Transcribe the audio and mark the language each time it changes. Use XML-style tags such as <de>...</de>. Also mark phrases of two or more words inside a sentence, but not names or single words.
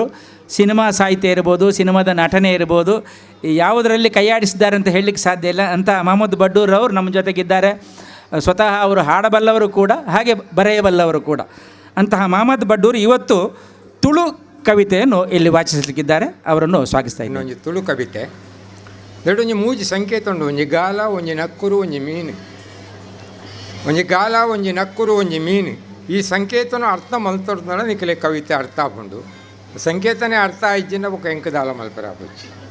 <kn>ಸಿನಿಮಾ ಸಾಹಿತ್ಯ ಇರ್ಬೋದು, ಸಿನಿಮಾದ ನಟನೆ ಇರ್ಬೋದು, ಯಾವುದರಲ್ಲಿ ಕೈಯಾಡಿಸಿದ್ದಾರೆ ಅಂತ ಹೇಳಲಿಕ್ಕೆ ಸಾಧ್ಯ ಇಲ್ಲ. ಅಂತ ಮೊಹಮ್ಮದ್ ಬಡ್ಡೂರ್ ಅವರು ನಮ್ಮ ಜೊತೆಗಿದ್ದಾರೆ. ಸ್ವತಃ ಅವರು ಹಾಡಬಲ್ಲವರು ಕೂಡ, ಹಾಗೆ ಬರೆಯಬಲ್ಲವರು ಕೂಡ. ಅಂತಹ ಮೊಹಮ್ಮದ್ ಬಡ್ಡೂರ್ ಇವತ್ತು ತುಳು ಕವಿತೆಯನ್ನು ಇಲ್ಲಿ ವಾಚಿಸಲಿಕ್ಕಿದ್ದಾರೆ. ಅವರನ್ನು ಸ್ವಾಗತಿಸ್ತಾ ಇದ್ದೀನಿ.</kn> <tcy>ಇನ್ನೊಂದು ತುಳು ಕವಿತೆ ದೊಡ್ಡೊಂದು ಮೂಜಿ ಸಂಕೇತ ಉಂಡು. ಒಂಜಿ ಗಾಲ, ಒಂಜಿ ನಕ್ಕುರು, ಒಂಜಿ ಮೀನು. ಒಂಜಿ ಗಾಲ, ಒಂಜಿ ನಕ್ಕುರು, ಒಂಜಿ ಮೀನು. ಈ ಸಂಕೇತನ ಅರ್ಥ ಮಲ್ತೊಡ್ದ ನಿಖಲೆ ಕವಿತೆ ಅರ್ಥ ಆಪುಂಡು. ಸಂಕೇತನೇ ಅರ್ಥ ಆಯ್ಜಿನ ಬೊಕ್ಕ ಎಂಕದಾಲ ಮಲ್ಪರ ಆಪುಚ್ಚಿ.</tcy>